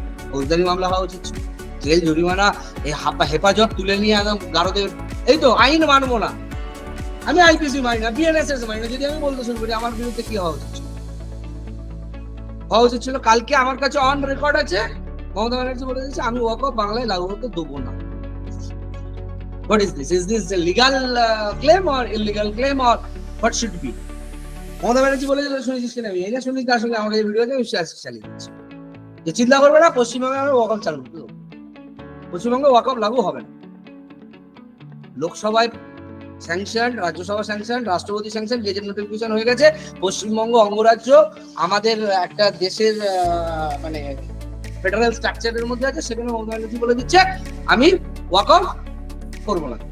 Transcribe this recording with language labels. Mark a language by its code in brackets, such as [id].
[bn] ফৌজদারি মামলা হওয়া উচিত, জেল জরিমানা, এই হেফাজত তুলে নিয়ে একদম গারদের, এই তো আইন মানবো না, আমি আইপিসি মানি না, বিএনএসএস মানি না, যদি আমি বলতে শুরু করি আমার বিরুদ্ধে কি হওয়া উচিত? হওয়া উচিত ছিল কালকে আমার কাছে অন রেকর্ড আছে মমতা ব্যানার্জি বলে দিয়েছে আমি ওয়াকফ বাংলায় লাগু হতে দেবো না। [en] What is this? Is this a legal claim or illegal claim or what should be? [bn] Mamata Banerjee বলে দিল, শুনেছিস কিনা? আমি এটা শুনি, তার সঙ্গে আমাকে এই ভিডিওতে বিশ্বাস চালিয়ে দিচ্ছি যে চিন্তা করবে না, পশ্চিমবঙ্গে আমরা ওয়াকফ চালু করতে দেবো, পশ্চিমবঙ্গে ওয়াকফ লাগু হবে না। লোকসভায় স্যাংশন, রাজ্যসভা স্যাংশন, রাষ্ট্রপতি স্যাংশন, গেজেট নোটিফিকেশন হয়ে গেছে। পশ্চিমবঙ্গ অঙ্গরাজ্য আমাদের একটা দেশের মানে ফেডারেল স্ট্রাকচারের মধ্যে আছে, সেখানে মমতা ব্যানার্জি বলে দিচ্ছে আমি ওয়াকফ করবো না।